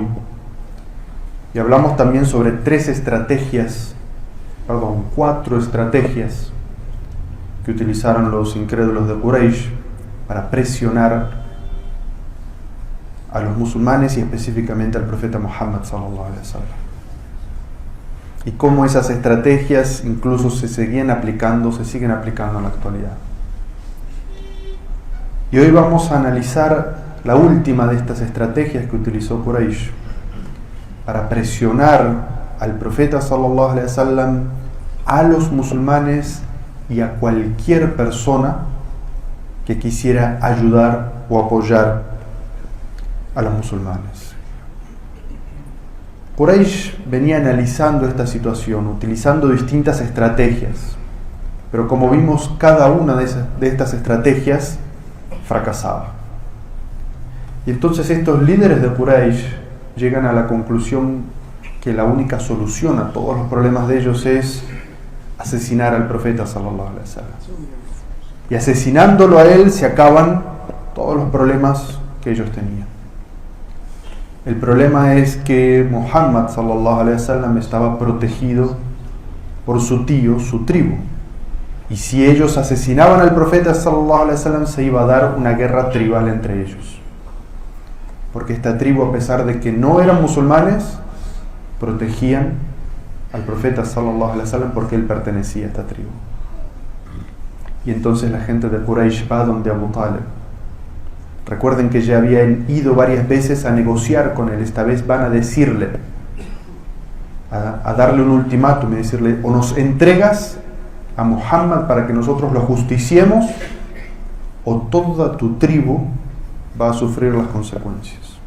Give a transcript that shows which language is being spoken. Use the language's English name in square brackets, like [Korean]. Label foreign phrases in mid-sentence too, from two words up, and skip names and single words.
[Spanish] Y hablamos también sobre cuatro estrategias que utilizaron los incrédulos de Quraysh para presionar a los musulmanes y específicamente al profeta Muhammad [Arabic] صلى الله عليه وسلم. [Spanish] Y cómo esas estrategias incluso se siguen aplicando en la actualidad. Y hoy vamos a analizar la última de estas estrategias que utilizó Quraysh para presionar al profeta [Arabic] صلى الله عليه وسلم, [Spanish] a los musulmanes y a cualquier persona que quisiera ayudar o apoyar a los musulmanes. Quraysh venía analizando esta situación, utilizando distintas estrategias, pero como vimos, cada una de estas estrategias fracasaba. Y entonces estos líderes de Quraysh llegan a la conclusión que la única solución a todos los problemas de ellos es asesinar al profeta [Arabic] صلى الله عليه وسلم. [Spanish] Y asesinándolo a él se acaban todos los problemas que ellos tenían. El problema es que Muhammad [Arabic] صلى الله عليه وسلم [Spanish] estaba protegido por su tío, su tribu. Y si ellos asesinaban al profeta [Arabic] صلى الله عليه وسلم, [Spanish] se iba a dar una guerra tribal entre ellos. Porque esta tribu, a pesar de que no eran musulmanes, protegían al profeta [Arabic] صلى الله عليه وسلم [Spanish] porque él pertenecía a esta tribu. Y entonces la gente de Quraysh va donde Abu Talib. Recuerden que ya habían ido varias veces a negociar con él. Esta vez van a decirle, a darle un ultimátum y decirle: o nos entregas a Muhammad para que nosotros lo justiciemos, o toda tu tribu va a sufrir las consecuencias.